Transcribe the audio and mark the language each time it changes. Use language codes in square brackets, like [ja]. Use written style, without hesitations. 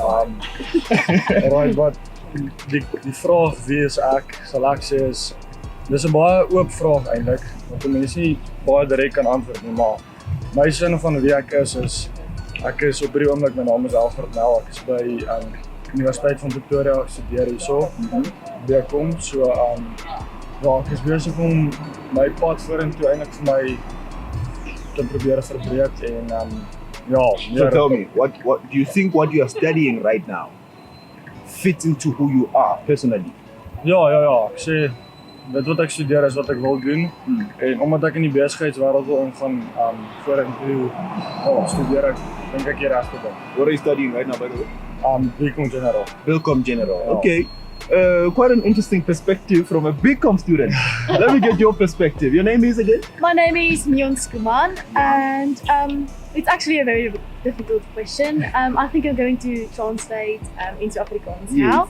[en] Alright, but [af] die vraag wie is ek, sal ek sê is dis 'n baie oop vraag eintlik, want mense nie baie direk kan antwoord nie, maar my sin van wie ek is ek is op hierdie oomblik, my naam is Alfred Nel, ek is by Universiteit van Pretoria gestudeer hierso, BCom, so ja, ek is besig om my pad vorentoe eintlik vir my te probeer verbreek en ja, [en] So tell me, what do you think what you are studying right now fits into who you are personally? [af] Ja, ek sê dit wat ek studeer is wat ek wil doen en omdat ek in die besigheidswêreld wil ingaan vorentoe studeer ek dink ek die regte ding. [en] What are you studying right now, by the way? BCom General. Bilcom General. Yeah. Okay. Quite an interesting perspective from a BCom student. Let me get your perspective. Your name is again? My name is Myon Skuman, and it's actually a very difficult question. I think I'm going to translate into Afrikaans now.